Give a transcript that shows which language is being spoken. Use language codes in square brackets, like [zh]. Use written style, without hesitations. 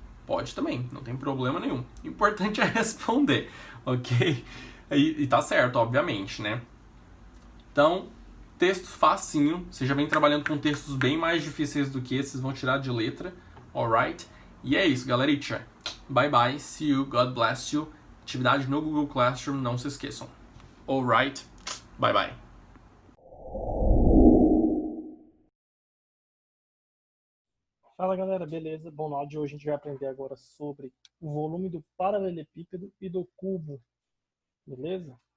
[pt] Pode também, não tem problema nenhum. O importante é responder, ok? E tá certo, obviamente, né? Então, texto facinho. Você já vem trabalhando com textos bem mais difíceis do que esses, vão tirar de letra, alright? E é isso, galerinha. [en] Bye bye, see you, God bless you. [pt] Atividade no Google Classroom, não se esqueçam. [en] Alright, bye bye. [pt] Fala galera, beleza? Bom, no áudio de hoje a gente vai aprender agora sobre o volume do paralelepípedo e do cubo, beleza?